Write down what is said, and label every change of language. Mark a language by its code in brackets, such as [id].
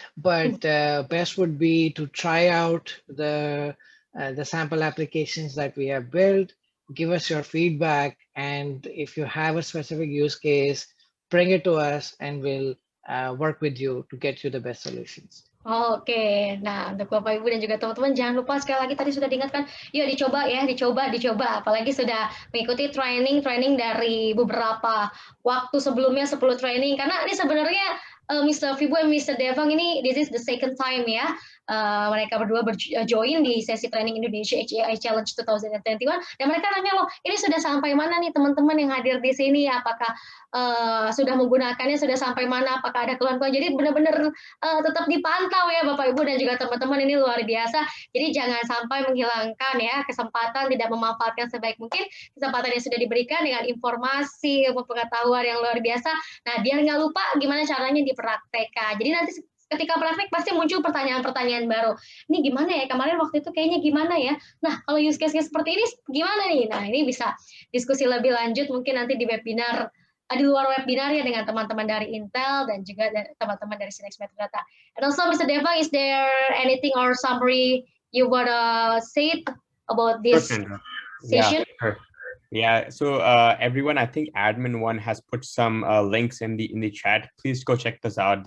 [en] But best would be to try out the sample applications that we have built. Give us your feedback, and if you have a specific use case, bring it to us, and we'll work with you to get you the best solutions. [id] Oke, nah untuk Bapak Ibu dan juga teman-teman jangan lupa sekali lagi tadi sudah diingatkan, yuk dicoba ya, dicoba, apalagi sudah mengikuti training dari beberapa waktu sebelumnya 10 training, karena ini sebenarnya Mr. Vibu dan Mr. Devang ini [en] this is the second time [id] ya mereka berdua join di sesi training Indonesia HAI Challenge 2021 dan mereka nanya loh, ini sudah sampai mana nih teman-teman yang hadir di sini, apakah sudah menggunakannya, sudah sampai mana, apakah ada keluhan-keluhan, jadi benar-benar tetap dipantau ya Bapak Ibu dan juga teman-teman, ini luar biasa. Jadi jangan sampai menghilangkan ya kesempatan, tidak memanfaatkan sebaik mungkin kesempatan yang sudah diberikan dengan informasi, ilmu pengetahuan yang luar biasa. Nah, biar nggak lupa gimana caranya dipraktekkan. Jadi nanti ketika praktek pasti muncul pertanyaan-pertanyaan baru. Ini gimana ya? Kemarin waktu itu kayaknya gimana ya? Nah, kalau use case seperti ini gimana nih? Nah, ini bisa diskusi lebih lanjut mungkin nanti di webinar, di luar webinar ya dengan teman-teman dari Intel dan juga teman-teman dari Sinex Metro Data. [en] And also, Mr. Devang, is there anything or summary you wanna say about this session? Yeah, sure. Yeah, so everyone, I think admin one has put some links in the chat. Please go check this out.